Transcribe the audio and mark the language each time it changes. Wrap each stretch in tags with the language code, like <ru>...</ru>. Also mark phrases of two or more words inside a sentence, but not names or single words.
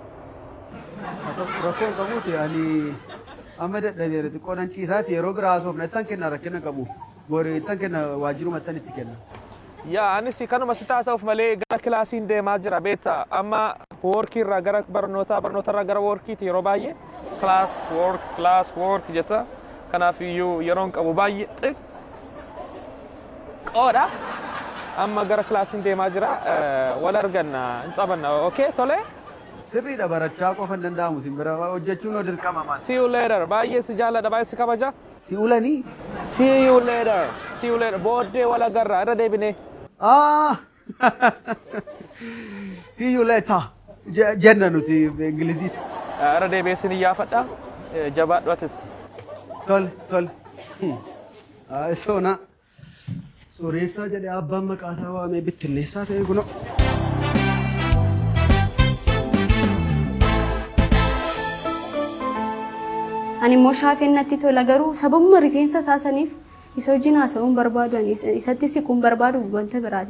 <om>Rakkoon qabuuti ani amma dadhabeera xiqqoo nan ciisaati yeroo biraa haasofna ittaan kenna rakkina qabu. Boori ittaan kenna waajjiruma ittaan itti kenna. Yaa anis kanuma si taasisuuf malee gara kilaasiin deemaa jira beektaa amma woorkii irraa gara barnoota irraa gara woorkiiti yeroo baay'ee</om> <en>class work</en> <om>jetta kanaaf iyyuu yeroon qabu baay'ee xiqqoodha. Amma gara kilaasiin deemaa jira wal arganna hin xabanna okay tole. Sirriidha barachaa qofa hin danda'amu simbira hojjechuun oo dirqama maal.</om> <en>See you later</en> <om>baay'ee si jaalladha baay'ee si kabaja. Si ulanii?</om> <en>See you later</en> <om>booddee wal agarra irra deebinee.</om> <en>See you later</en> <om>jenna nuti Ingiliziitti. Irra deebee sin iyyaafadha jabaadhu atis. Tol. Soona. Sooressaa jedhee abbaan maqaa isaa waamee bittinneessaa ta'e kunoo. Ani immoo shaafeen natti tola garuu sababuma rifeensa isaasaniif isa wajjin haasa'uun barbaadu isatti siquun barbaadu wanta biraati.</om>